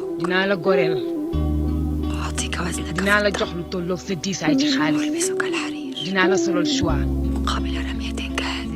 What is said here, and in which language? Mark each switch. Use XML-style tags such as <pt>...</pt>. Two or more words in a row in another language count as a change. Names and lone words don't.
<wo>dinaa la goreel</wo> <ar>أعطيك وزنك</ar> <wo>dinaa la jox lu tolloog sa diisaay ci xaalis</wo> <ar>ألبسك الحرير</ar> <wo>dinaa la solal choix</wo> <ar>مقابل رمية كهذه</ar>